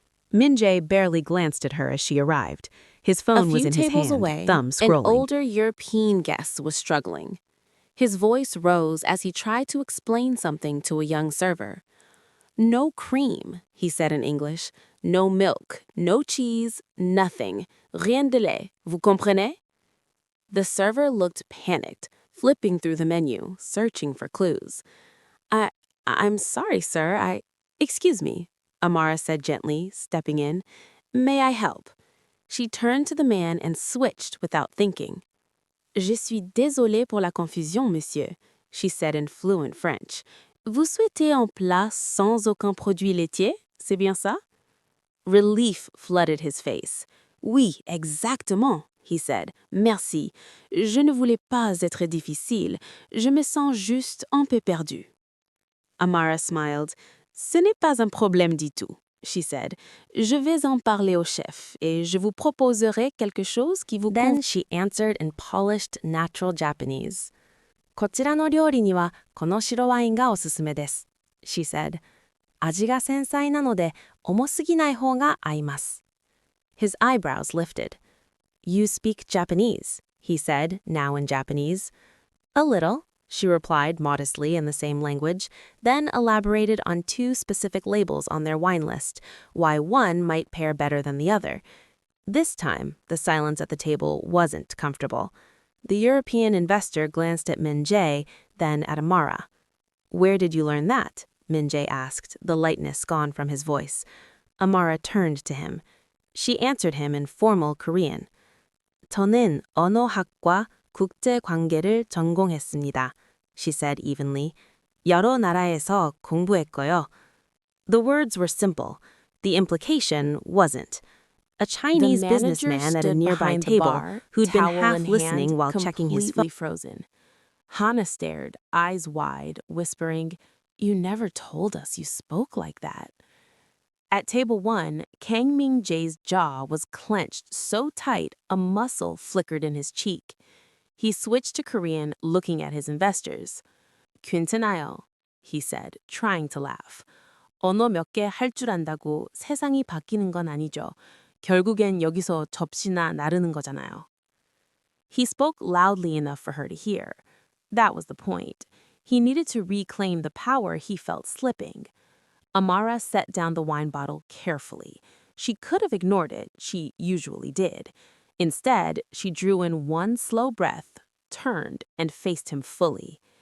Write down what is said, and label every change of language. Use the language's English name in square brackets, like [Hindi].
[English] Min-jae barely glanced at her as she arrived. His phone was in his hand, thumb scrolling. An older European guest was struggling. His voice rose as he tried to explain something to a young server. No cream, he said in English. No milk, no cheese, nothing. [French] Rien de lait, vous comprenez? [English] The server looked panicked, flipping through the menu, searching for clues. I'm sorry, sir. Excuse me, Amara said gently, stepping in. May I help? She turned to the man and switched without thinking. [French] Je suis désolée pour la confusion, monsieur, [English] she said in fluent French. [French] Vous souhaitez un plat sans aucun produit laitier? C'est bien ça? [English] Relief flooded his face. [French] Oui, exactement, [English] he said. [French] Merci. Je ne voulais pas être difficile. Je me sens juste un peu perdue. [English] Amara smiled. [French] Ce n'est pas un problème du tout, [English] she said. [French] Je vais en parler au chef, et je vous proposerai quelque chose qui vous [English] Then she answered in polished, natural Japanese. [Japanese] こちらの料理にはこの白ワインがおすすめです, [English] she said. [Japanese] 味が繊細なので重すぎない方が合います. [English] His eyebrows lifted. You speak Japanese, he said, now in Japanese. A little, she replied modestly in the same language, then elaborated on 2 specific labels on their wine list, why one might pair better than the other. This time, the silence at the table wasn't comfortable. The European investor glanced at Min-jae, then at Amara. Where did you learn that? Min-jae asked, the lightness gone from his voice. Amara turned to him. She answered him in formal Korean. [Korean] 저는 언어학과 국제관계를 전공했습니다, [English] she said evenly. [Korean] 여러 나라에서 공부했고요. [English] The words were simple. The implication wasn't. A Chinese businessman at a nearby table who'd been half listening while checking his phone. Frozen. Hana stared, eyes wide, whispering, You never told us you spoke like that. At table 1, Kang Ming-jae's jaw was clenched so tight a muscle flickered in his cheek. He switched to Korean, looking at his investors. [Korean] 괜찮아요, [English] he said, trying to laugh. [Korean] 언어 몇 개 할 줄 안다고 세상이 바뀌는 건 아니죠. 결국엔 여기서 접시나 나르는 거잖아요. [English] He spoke loudly enough for her to hear. That was the point. He needed to reclaim the power he felt slipping. Amara set down the wine bottle carefully. She could have ignored it. She usually did. Instead, she drew in one slow breath, turned, and faced him fully.